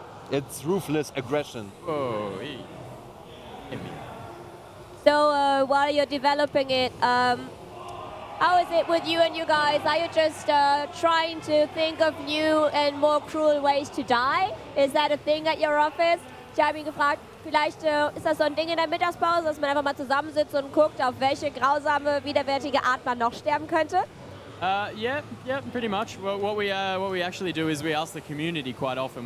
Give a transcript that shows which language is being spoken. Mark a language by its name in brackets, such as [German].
[English] It's ruthless aggression. Oh, hit me. So while you're developing it, how is it with you and you guys? Are you just trying to think of new and more cruel ways to die? Is that a thing at your office? [German] Ich habe ihn gefragt, vielleicht ist das so ein Ding in der Mittagspause, dass man einfach mal zusammensitzt und guckt, auf welche grausame, widerwärtige Art man noch sterben könnte? [English] Yeah, pretty much. Well, what we actually do is we ask the community quite often.